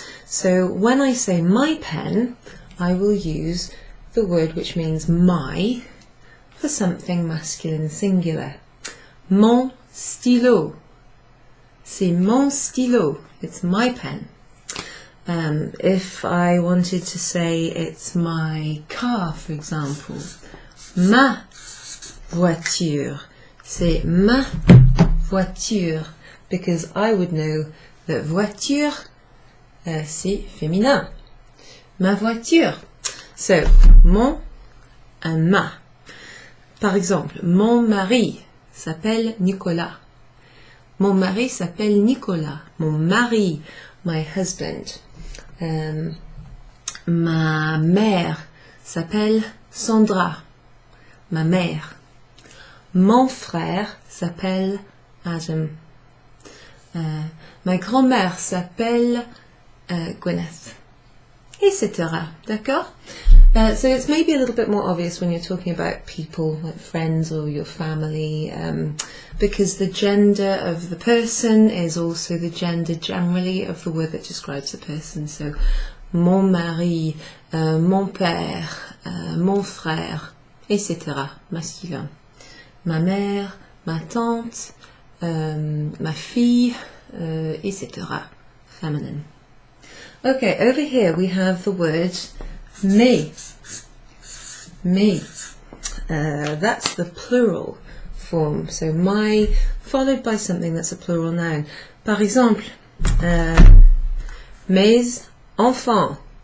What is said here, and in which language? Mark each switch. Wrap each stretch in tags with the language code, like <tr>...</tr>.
<en>So when I say my pen, I will use the word which means my for something masculine singular.</en> <fr>Mon stylo. C'est mon stylo.</fr> <en>It's my pen. If I wanted to say it's my car, for example,</en> <fr>ma voiture. C'est ma voiture,</fr> <en>because I would know that</en> <fr>voiture, c'est féminin. Ma voiture. So, mon and ma. Par exemple, mon mari s'appelle Nicolas. Mon mari s'appelle Nicolas. Mon mari,</fr> <en>my husband.</en> <fr>Ma mère s'appelle Sandra. Ma mère. Mon frère s'appelle Adam. Ma grand-mère s'appelle Gwyneth. Etc. D'accord?</fr> <en>So it's maybe a little bit more obvious when you're talking about people, like friends or your family, because the gender of the person is also the gender generally of the word that describes the person.</en> <fr>So, mon mari, mon père, mon frère, etc. Masculin. Ma mère, ma tante, ma fille, etc.</fr> <en>Feminine. Okay, over here we have the word me. Me. That's the plural form. So my followed by something that's a plural noun.</en> <fr>Par exemple, mes enfants.</fr>